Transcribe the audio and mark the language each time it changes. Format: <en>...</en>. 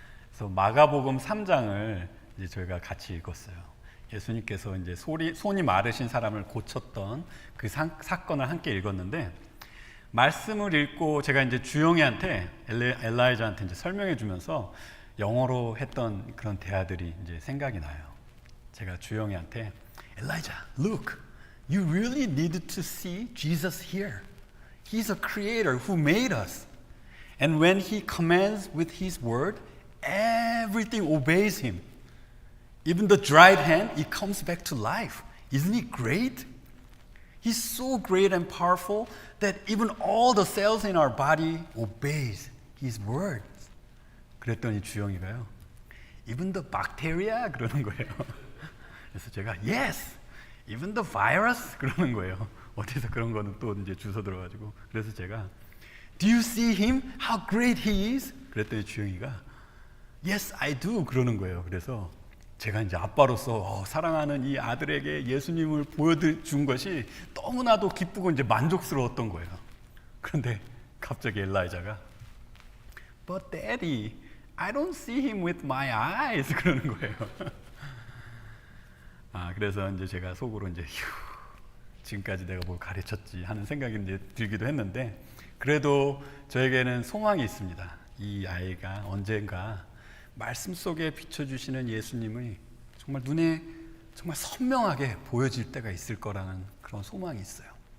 <ko>그래서 마가복음 3장을 이제 저희가 같이 읽었어요. 예수님께서 이제 손이 마르신 사람을 고쳤던 그 사건을 함께 읽었는데, 말씀을 읽고 제가 이제 주영이한테 엘라이자한테 이제 설명해 주면서 영어로 했던 그런 대화들이 이제 생각이 나요. 제가 주영이한테</ko> <en>Elijah, look, you really need to see Jesus here. He's a creator who made us. And when he commands with his word, everything obeys him. Even the dried hand, it comes back to life. Isn't he great? He's so great and powerful that even all the cells in our body obeys his word.</en> <ko>그랬더니 주영이가요,</ko> <en>even the bacteria?</en> <ko>그러는 거예요. 그래서 제가</ko> <en>yes, even the virus?</en> <ko>그러는 거예요. 어디서 그런 거는 또 이제 주워 들어가지고. 그래서 제가</ko> <en>do you see him? How great he is?</en> <ko>그랬더니 주영이가</ko> <en>yes, I do.</en> <ko>그러는 거예요. 그래서 제가 이제 아빠로서 사랑하는 이 아들에게 예수님을 보여준 것이 너무나도 기쁘고 이제 만족스러웠던 거예요. 그런데 갑자기 엘라이자가</ko> <en>But Daddy, I don't see him with my eyes.</en> <ko>그러는 거예요. 그래서 이제 제가 속으로 이제 지금까지 내가 뭘 가르쳤지 하는 생각이 이제 들기도 했는데, 그래도 저에게는 소망이 있습니다. 이 아이가 언젠가 말씀 속에 비춰주시는 예수님이 정말 눈에 정말 선명하게 보여질 때가 있을 거라는 그런 소망이 있어요.</ko>